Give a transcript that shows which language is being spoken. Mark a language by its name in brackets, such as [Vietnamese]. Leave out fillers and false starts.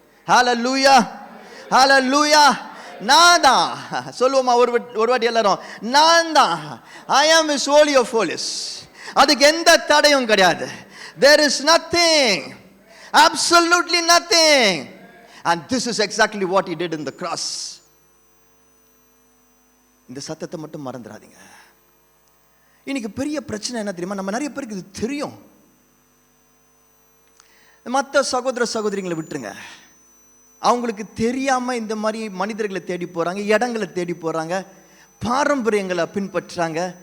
[Tamil] ஹalleluya, ஹalleluya. நான் தான் சொல்லுவோமா ஒரு வாட்டி எல்லாரும், நான் தான். [English] I am his Holy of Holies. [Tamil] அதுக்கு எந்த தடையும் கிடையாது. [English] There is nothing, absolutely nothing. And this is exactly what he did in the cross. [Tamil] இந்த சத்தத்தை மட்டும் மறந்துடாதீங்க. இன்னைக்கு பெரிய பிரச்சனை என்ன தெரியுமா? நம்ம நிறைய பேருக்கு இது தெரியும். மற்ற சகோதர சகோதரிகளை விட்டுருங்க, அவங்களுக்கு தெரியாம இந்த மாதிரி மனிதர்களை தேடி போறாங்க, இடங்களை தேடி போறாங்க, பாரம்பரியங்களை பின்பற்றாங்க.